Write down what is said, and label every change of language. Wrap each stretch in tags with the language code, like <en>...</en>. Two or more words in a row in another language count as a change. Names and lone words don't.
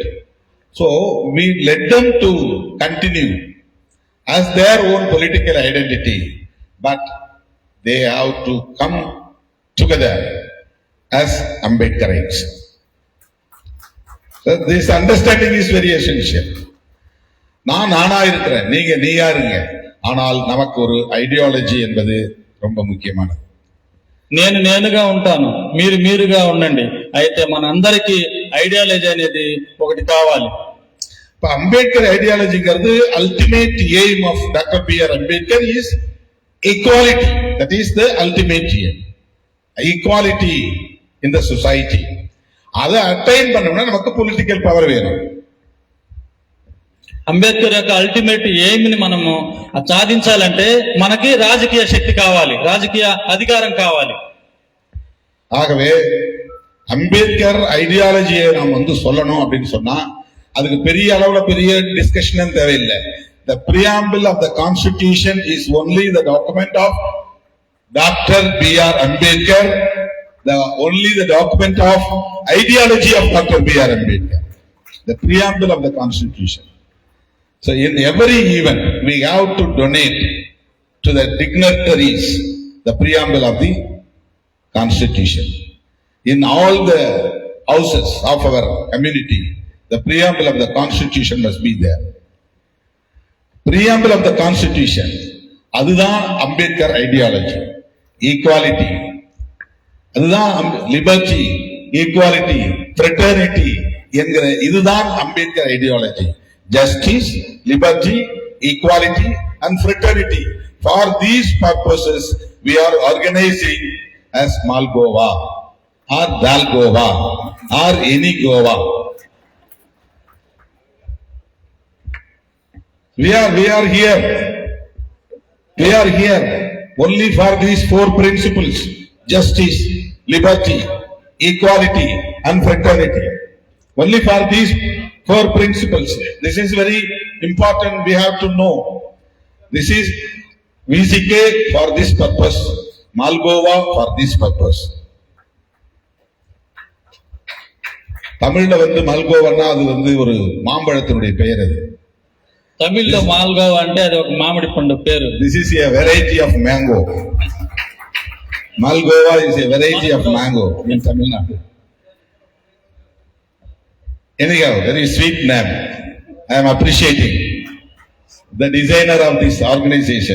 <en>So we let them to continue as their own political identity, but they have to come together as Ambedkarites. So this understanding is very essential.</en> <ta>நானா இருக்கிறேன், நீயா இருங்க, ஆனால் நமக்கு ஒரு ஐடியாலஜி என்பது ரொம்ப முக்கியமானது.</ta> <te>నేనుగా ఉంటాను, మీరుగా ఉండండి, అయితే మన అందరికీ ఐడియాలజీ అనేది ఒకటి కావాలి.</te> <en>இப்ப அம்பேத்கர் ஐடியாலஜிங்கிறது ultimate aim of Doctor B.R. Ambedkar இஸ் equality. That is the ultimate aim. equality in the society.</en> <ta>அதை அட்டைன் பண்ணணும்னா நமக்கு</ta> <en>political power</en> <ta>வேணும்.</ta> <te>అంబేద్కర్ యొక్క</te> <en>ultimate aim</en> <te>ని మనము సాధించాలంటే మనకి రాజకీయ శక్తి కావాలి, రాజకీయ అధికారం కావాలి.</te> <ta>ஆகவே அம்பேத்கர் ஐடியாலஜியை நாம் சொல்லணும் அப்படின்னு சொன்னா அதுக்கு பெரிய அளவுல பெரிய டிஸ்கஷன் தேவையில்லை.</ta> <en>The preamble of the constitution is only the document of Dr. B.R. Ambedkar, only the document of ideology of Dr. B.R. Ambedkar, the preamble of the constitution. So in every event we have to donate to the dignitaries the preamble of the constitution. In all the houses of our community, the preamble of the constitution must be there. Preamble of the constitution,</en> <ta>அதுதான் அம்பேத்கர் ஐடியாலஜி. ஈக்குவாலிட்டி, அதுதான்</ta> <en>liberty, equality, fraternity</en> <ta>என்கிற இதுதான் அம்பேத்கர் ஐடியாலஜி.</ta> <en>Justice, liberty, equality and fraternity. For these purposes we are organizing as Malgova or Dalgova or any Gova. We are here only for these four principles: justice, liberty, equality and fraternity. Only for these four principles. This is very important. We have to know. This is VCK for this purpose, Malgova for this purpose.</en> <ta>தமிழ்ல மல்கோவன்னா அது ஒரு மாம்பழத்தினுடைய பெயர். அது</ta> <te>తమిళ్లో మాల్గోవా అంటే అది ఒక మామిడి పండు పేరు.</te> <en>This is a variety of mango. Malgova is a variety of mango in Tamil Nadu. Anyhow, very sweet name. I am appreciating the designer of this organization.</en>